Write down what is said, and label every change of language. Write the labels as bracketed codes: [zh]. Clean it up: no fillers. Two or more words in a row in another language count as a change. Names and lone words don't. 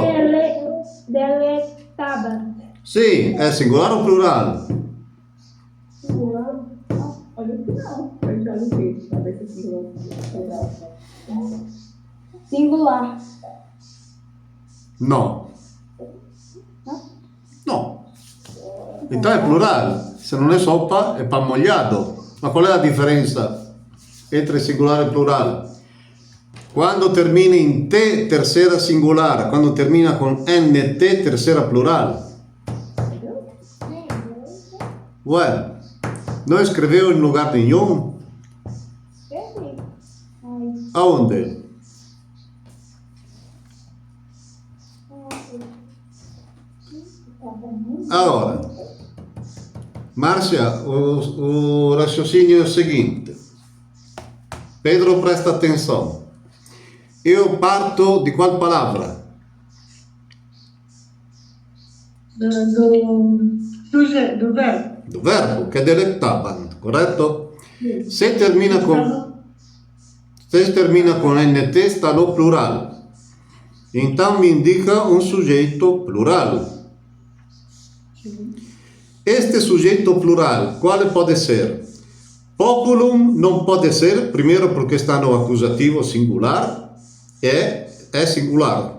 [la] Delectabant. [it] Sì, è singolare o plurale? [pt] Olha o final. Olha o texto, para ver se é Singular. [it] No. No. [pt] Então [it] è plurale. Se non è soppa è pan mogliato. Ma qual è la differenza entre singolare e plurale? Quando termina in te tercera singolare, quando termina con nt tercera plurale. [pt] Ué, não escreveu em lugar nenhum? Aonde? Agora, Márcia, o raciocínio é o seguinte. Pedro, presta atenção. Eu parto de qual palavra? Do verbo. Do verbo, [it] che delectabant, corretto? Se termina con nt sta no plurale. [pt] Então me indica um sujeito plural. Este sujeito plural, quale pode ser? Populum não pode ser, primeiro porque está no acusativo singular, é singular.